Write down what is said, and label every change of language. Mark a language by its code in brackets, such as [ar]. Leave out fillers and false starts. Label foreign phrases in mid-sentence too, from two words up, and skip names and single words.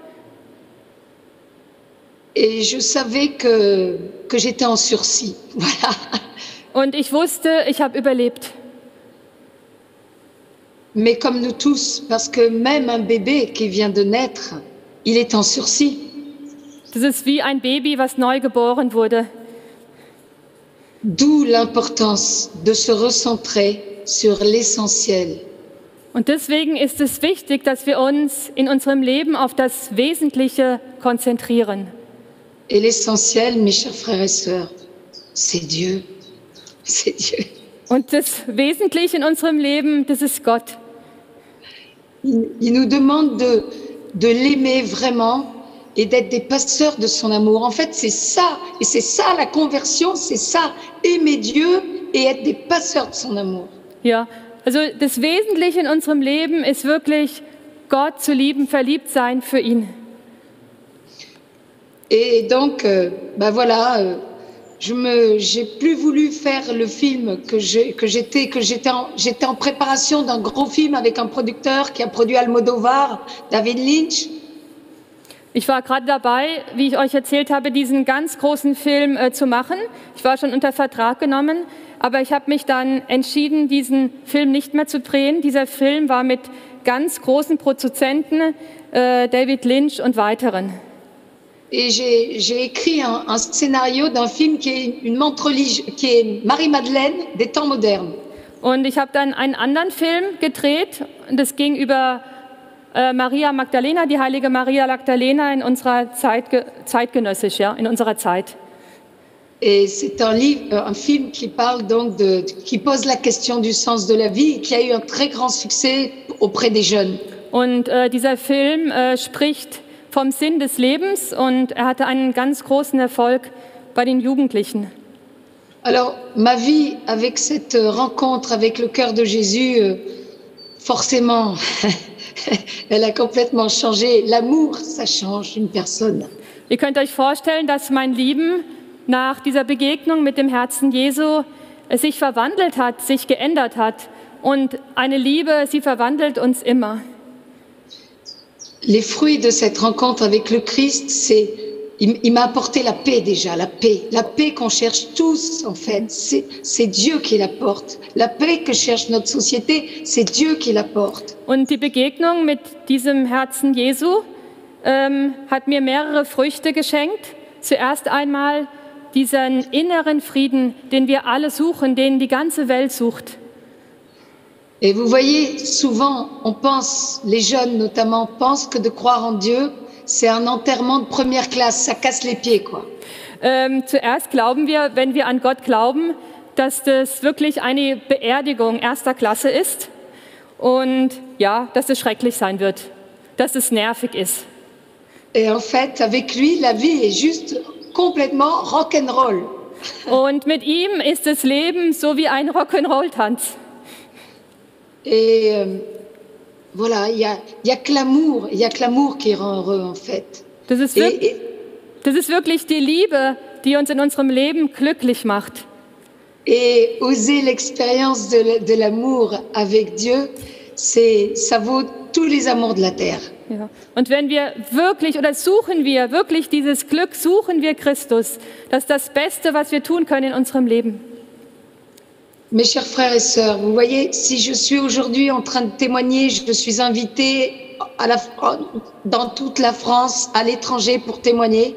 [fr] Et je savais que j'étais en sursis. Voilà. [de] Und ich wusste, ich habe überlebt. [fr] Mais comme nous tous, parce que même un bébé qui vient de naître, il est en sursis. [de] Das ist wie ein Baby, was neu geboren wurde. [fr] D'où l'importance de se recentrer sur l'essentiel. [de] Und deswegen ist es wichtig, dass wir uns in unserem Leben auf das Wesentliche konzentrieren. [fr] Et l'essentiel, mes chers frères et sœurs, c'est Dieu. C'est Dieu. [de] Und das Wesentliche in unserem Leben, das ist Gott. [fr] Il nous demande de l'aimer vraiment et d'être des passeurs de son amour. En fait, c'est ça, et c'est ça la conversion, c'est ça, aimer Dieu et être des passeurs de son amour. [de] Ja, also das Wesentliche in unserem Leben ist wirklich Gott zu lieben, verliebt sein für ihn. [fr] Et donc, voilà, j'ai plus voulu faire le film j'étais en préparation d'un gros film avec un producteur qui a produit Almodovar, David Lynch. [de] Ich war gerade dabei, wie ich euch erzählt habe, diesen ganz großen Film zu machen. Ich war schon unter Vertrag genommen, aber ich habe mich dann entschieden, diesen Film nicht mehr zu drehen. Dieser Film war mit ganz großen Produzenten, David Lynch und weiteren. [fr] Et j'ai écrit un scénario d'un film qui est Marie-Madeleine des temps modernes. [de] Und ich habe dann einen anderen Film gedreht, und das ging über Maria Magdalena, die heilige Maria Magdalena in unserer zeitgenössisch, ja, in unserer Zeit. [fr] Et c'est un film qui parle donc qui pose la question du sens de la vie, qui a eu un très grand succès auprès des jeunes. [de] Und dieser Film spricht vom Sinn des Lebens und er hatte einen ganz großen Erfolg bei den Jugendlichen. [fr] Alors, ma vie avec cette rencontre avec le cœur de Jésus, forcément, elle a complètement changé. L'amour, ça change une personne. [de] Ihr könnt euch vorstellen, dass mein Leben nach dieser Begegnung mit dem Herzen Jesu sich verwandelt hat, sich geändert hat. Und eine Liebe, sie verwandelt uns immer. [fr] Les fruits de cette rencontre avec le Christ, il m'a apporté la paix déjà, la paix qu'on cherche tous en fait. C'est Dieu qui l'apporte. La paix que cherche notre société, c'est Dieu qui l'apporte. [de] Und die Begegnung mit diesem Herzen Jesu hat mir mehrere Früchte geschenkt. Zuerst einmal diesen inneren Frieden, den wir alle suchen, den die ganze Welt sucht. [fr] Et vous voyez, souvent, on pense, les jeunes notamment, pensent que de croire en Dieu, c'est un enterrement de première classe, ça casse les pieds, quoi. [de] Zuerst glauben wir, wenn wir an Gott glauben, dass das wirklich eine Beerdigung erster Klasse ist und ja, dass es schrecklich sein wird, dass es nervig ist. [fr] Et en fait, avec lui, la vie est juste complètement rock'n'roll. [de] Und mit ihm ist das Leben so wie ein Rock'n'Roll-Tanz. [fr] Et voilà, il y a que l'amour qui rend heureux en fait. [de] Das ist wirklich die Liebe, die uns in unserem Leben glücklich macht. [fr] Et oser l'expérience de l'amour avec Dieu, ça vaut tous les amours de la terre. [de] Ja. Und wenn wir wirklich, oder suchen wir wirklich dieses Glück, suchen wir Christus, das ist das Beste, was wir tun können in unserem Leben. [fr] Mes chers frères et sœurs, vous voyez, si je suis aujourd'hui en train de témoigner, je suis invitée dans toute la France, à l'étranger pour témoigner.